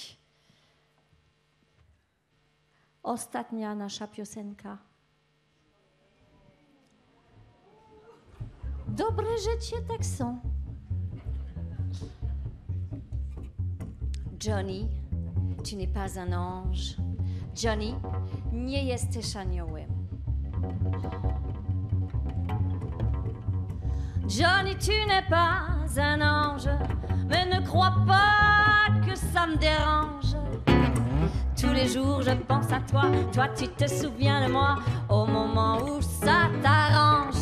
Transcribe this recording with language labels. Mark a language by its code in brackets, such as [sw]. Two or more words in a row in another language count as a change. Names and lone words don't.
[pl] Ostatnia nasza piosenka. Dobre życie tak są. [fr] Johnny, tu n'es pas un ange. Johnny, [pl] nie jesteś aniołem. [fr] Johnny, tu n'es pas un ange, mais ne crois pas que ça me dérange. Tous les jours je pense à toi, toi tu te souviens de moi, au moment où ça t'arrange.